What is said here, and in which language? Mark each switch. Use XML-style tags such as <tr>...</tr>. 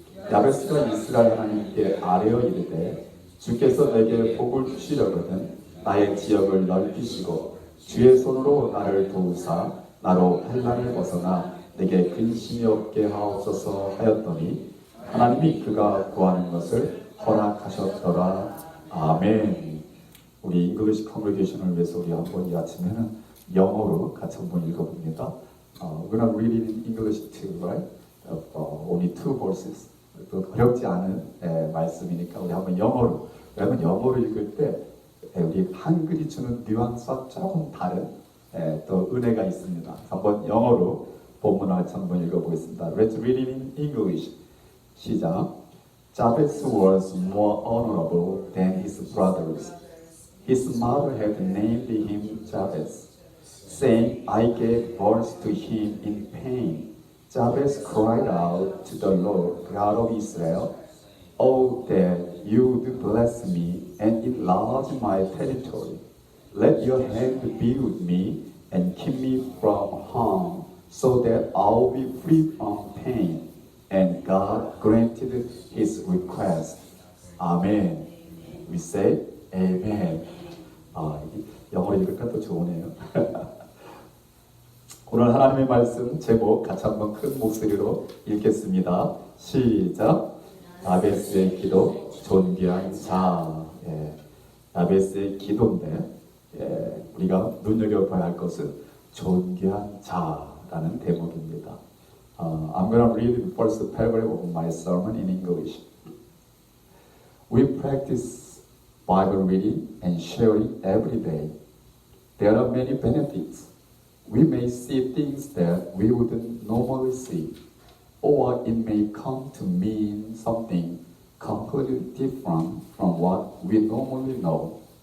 <ko>야베스가 이스라엘 하나님께 아뢰어 이르되 주께서 내게 복을 주시려거든 나의 지역을 넓히시고 주의 손으로 나를 도우사 나로 환난을 벗어나 내게 근심이 없게 하옵소서 하였더니 하나님이 그가 구하는 것을 허락하셨더라. 아멘. 우리 잉글리시 컨그레게이션을 위해서 우리 한번 이 아침에는 영어로 같이 한번 읽어봅니다.</ko> <en>We're not reading in English too, right? Only two verses.</en> <ko>또 어렵지 않은 말씀이니까 우리 한번 영어로. 왜냐면 영어로 읽을 때 우리 한글이 주는 뉘앙스와 조금 다른 또 은혜가 있습니다. 한번 영어로 본문을 한번 읽어보겠습니다.</ko> <en>Let's read it in English.</en> <ko>시작.</ko> <en>Jabez was more honorable than his brothers. His mother had named him Jabez, saying, I gave birth to him in pain. Jabez cried out to the Lord, God of Israel, Oh, that you would bless me and enlarge my territory. Let your hand be with me and keep me from harm, so that I'll be free from pain. And God granted his request. Amen. We say, Amen.</en> <ko>영어 읽으니까 또 좋으네요. 오늘 하나님의 말씀 제목 같이 한번 큰 목소리로 읽겠습니다. 시작. 야베스의 기도, 존귀한 자. 야베스의 기도인데 우리가 눈여겨봐야 할 것은 존귀한 자라는 대목입니다.</ko> <en>I'm going to read the first paragraph of my sermon in English. We practice Bible reading and sharing every day. There are many benefits. We may see things that we wouldn't normally see, or it may come to mean something completely different from what we normally know.</en>